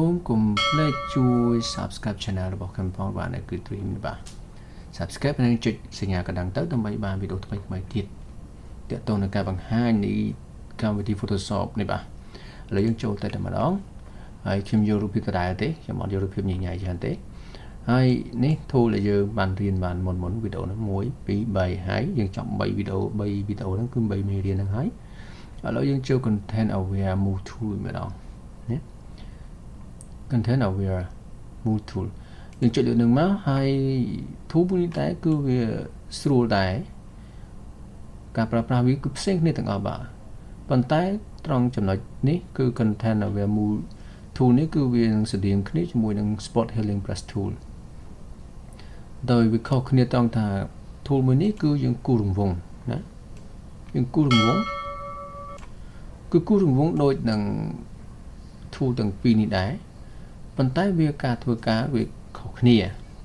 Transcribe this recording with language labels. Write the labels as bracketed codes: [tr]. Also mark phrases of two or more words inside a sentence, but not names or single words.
[km] មកុំភ្លេចជួយ [en] Subscribe Channel [km] របស់ខ្ញុំផងបាទនេះគឺ Dream បាទ Subscribe ហើយចុចសញ្ញាកណ្ដឹងទៅដើម្បីបានវីដេអូថ្មីៗទៀតតើតើនៅការបង្ហាញនៃកម្មវិធី Photoshop នេះបាទឥឡូវយើងចូលទៅតែម្ដងហើយខ្ញុំយករូបភាពដដែលទេខ្ញុំអត់យករូបភាពញញ៉ៃច្រើនទេហើយនេះ tool ដែលយើងបានរៀនបានមុនវីដេអូហ្នឹង1 2 3ហើយយើងចប់3វីដេអូហ្នឹងគឺ3មេរៀនហ្នឹងហើយឥឡូវយើងចូល [en] content aware move tool [km] ម្ដងណា [en] content aware move tool [km] យើងចុចលើនឹងមកហើយ tool នេះតែគឺវាស្រួលដែរការប្រើប្រាស់វាគឺផ្សេងគ្នាទាំងអស់បាទប៉ុន្តែត្រង់ចំណុចនេះគឺ [en] content aware move tool [km] នេះគឺវានឹងស្តៀងគ្នាជាមួយនឹង [en] spot healing brush tool [km] ដោយវា ខុសគ្នាត្រង់ថា tool មួយនេះគឺយើងគូររង្វង់ណាយើងគូររង្វង់គឺគូររង្វង់ដូចនឹង tool ទាំងពីរនេះដែរប៉ុន្តែវាការធ្វើការវាខុសគ្នាត្រ